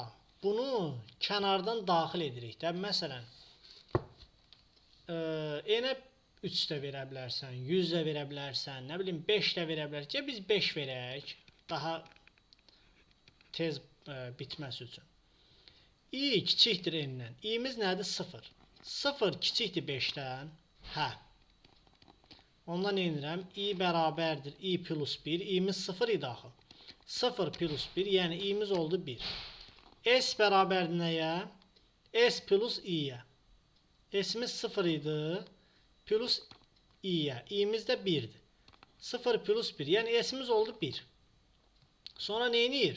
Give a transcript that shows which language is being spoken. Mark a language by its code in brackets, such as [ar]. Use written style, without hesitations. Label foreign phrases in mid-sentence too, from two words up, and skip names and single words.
[az] Bunu kənardan daxil edirik də. Məsələn, N-ə 3 də verə bilərsən, 100 də verə bilərsən, nə bilim 5 də verə bilərsən. Biz 5 verək, daha tez bitməsi üçün. I kiçikdir n-dən. I-miz nədir? 0. 0 kiçikdir 5-dən. Hə. Ondan nə edirəm? I bərabərdir. I plus 1. I-miz 0 idi axı. 0 plus 1, yəni i-miz oldu 1. S bərabərdir nəyə? S plus i-yə. S-imiz 0 idi. Plus i-yə. I-miz də 1-dir. 0 plus 1, yəni S-imiz oldu 1. Sonra nə edir?